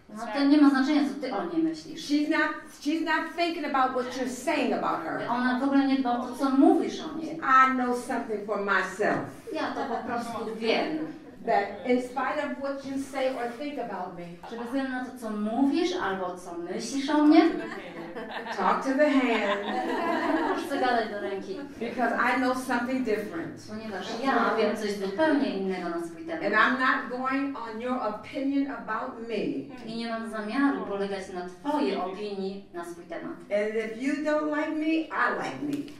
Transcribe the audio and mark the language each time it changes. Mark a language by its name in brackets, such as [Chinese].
[Polish] No to nie ma znaczenia, co ty o niej myślisz. [English] She's not thinking about what you're saying about her. [Polish] Ona w ogóle nie dba o to, co mówisz o niej. [English] I know something for myself. [Polish] Ja to po prostu wiem. [English] That in spite of what you say or think about me, [Polish] Że bez względu na to, co mówisz albo co myślisz o mnie, [English] talk to the hand, [Polish] możesz zagadać do ręki. [English] because I know something different. [Polish] Ponieważ ja wiem coś zupełnie innego na swój temat. [English] And I'm not going on your opinion about me. [Polish] I nie mam zamiaru polegać na twojej opinii na swój temat. [English] And if you don't like me, I like me.